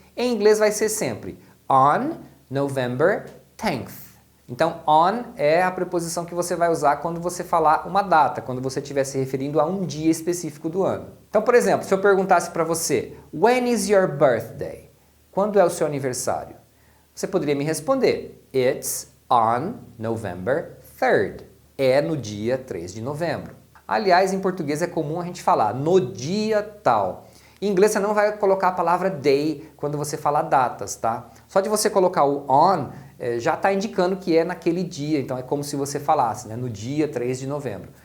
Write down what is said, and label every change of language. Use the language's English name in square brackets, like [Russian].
[Portuguese] Em inglês vai ser sempre [English] on November 10th. [Portuguese] Então, on é a preposição que você vai usar quando você falar uma data, quando você estiver se referindo a um dia específico do ano. Então, por exemplo, se eu perguntasse para você, [English] when is your birthday? [Portuguese] Quando é o seu aniversário? Você poderia me responder, [English] it's on November 3rd. [Portuguese] É no dia 3 de novembro. Aliás, em português é comum a gente falar no dia tal. Em inglês você não vai colocar a palavra day quando você fala datas, tá? Só de você colocar o on, já está indicando que é naquele dia, então é como se você falasse, né, no dia 3 de novembro.